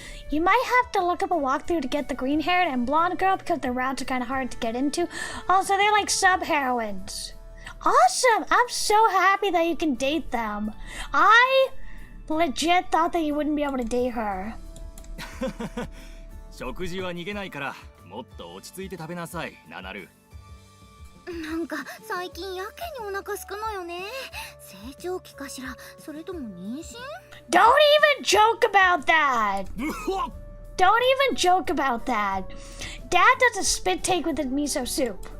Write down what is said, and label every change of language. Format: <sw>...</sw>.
<en>You might have to look up a walkthrough to get the green-haired and blonde girl because their routes are kind of hard to get into. Also, they're like sub-heroines. Awesome! I'm so happy that you can date them. I legit thought that you wouldn't be able to date her.</en> <ja>食事は逃げないからもっと落ち着いて食べなさい、ナナル。なんか最近やけにお腹すくのよね。成長期かしら、それとも妊娠？</ja> <en>Don't even joke about that! Don't even joke about that! Dad does a spit take with his miso soup.</en>